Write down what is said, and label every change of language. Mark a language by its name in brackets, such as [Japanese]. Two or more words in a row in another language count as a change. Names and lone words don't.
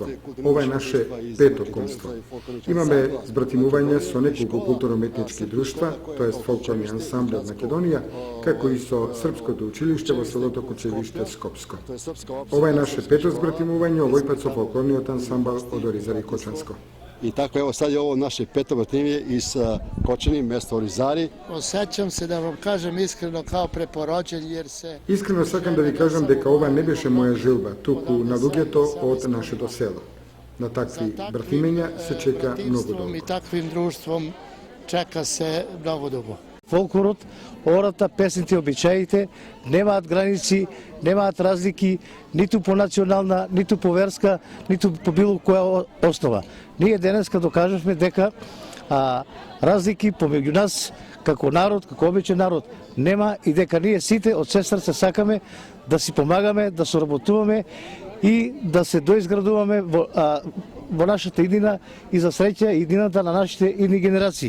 [Macedonian] Ова е наше пето кумство. Имаме збратимување со неколку културно-уметнички друштва, тоест фолклорни ансамбли од Македонија, како и со Српското училиште во селото Кучевиште Скопско. Ова е наше пето збратимување, овој пат со фолклорниот ансамбл од Оризари Кочанско. [Serbian] I tako evo sad je ovo naše peto bratimlje iz Kočani, mesto Orizari. Osjećam se da vam kažem iskreno kao preporođen jer se... [Macedonian] Искрено сакам да ви кажам дека ова не беше моја жилба, туку на луѓето од нашето село. На такви братимења се чека многу долго. [Serbian] I takvim društvom čeka se mnogo dugo. [Macedonian] Фолклорот, ората, песните, обичаите немаат граници, немаат разлики ниту по национална, ниту по верска, ниту по било која основа. Ние денеска докажавме дека разлики помеѓу нас како народ, како обичен народ нема и дека ние сите од се срце сакаме да си помагаме, да соработуваме и да се доизградуваме во нашата иднина и за среќа иднината на нашите идни генерации.